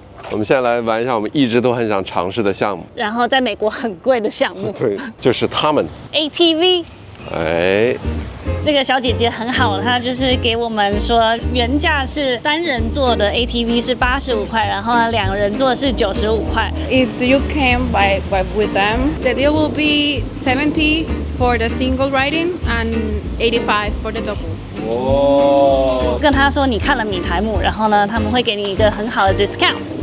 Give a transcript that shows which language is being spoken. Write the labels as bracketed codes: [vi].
[zh] 我們現在來玩一下我們一直都很想嘗試的項目，然後在美國很貴的項目。對，就是他們 ATV。哎，這個小姐姐很好，她就是給我們說，原價是單人坐的 ATV 是85塊，然後2個人坐是95塊。 [en] If you can buy with them, the deal will be 70 for the single riding and 85 for the double. 哦， [zh] 跟她說你看了米台姆，然後呢，他們會給你一個很好的 discount。